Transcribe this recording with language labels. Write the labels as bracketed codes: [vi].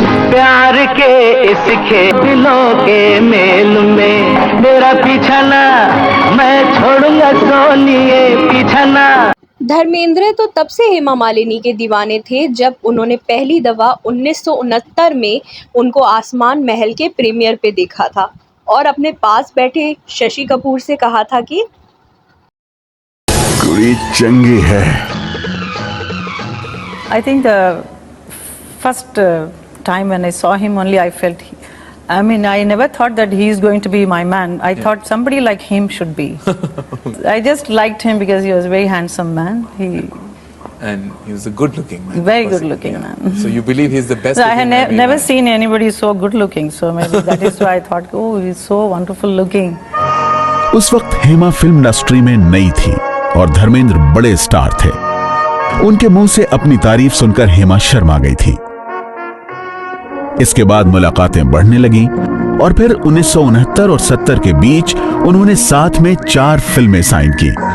[hi] प्यार के इस दिलों के मेल में मेरा पीछा ना मैं छोड़ूंगा सोनिए पीछा ना। धर्मेंद्र तो तब से हेमा मालिनी के दीवाने थे जब उन्होंने पहली दफा 1969 में उनको आसमान महल के प्रीमियर पे देखा था और अपने पास बैठे शशि कपूर से कहा था कि [pa] कुड़ी चंगी है। [en] I think the first time when I saw him only I felt I never thought that he is going to be my man. I thought somebody like him should be. I just liked him because he was a very handsome man. And he was a good-looking man. Very good-looking man. So you believe he's the best? So I have never seen anybody so good-looking. So maybe that is why I thought, oh, he's so wonderful-looking. [hi] उस वक्त Hema film industry में नई थी और धर्मेंद्र बड़े star थे। उनके मुंह से अपनी तारीफ सुनकर हेमा शर्मा गई थी। इसके बाद मुलाकातें बढ़ने लगी और फिर 1969 और 70 के बीच उन्होंने साथ में 4 फिल्में साइन की।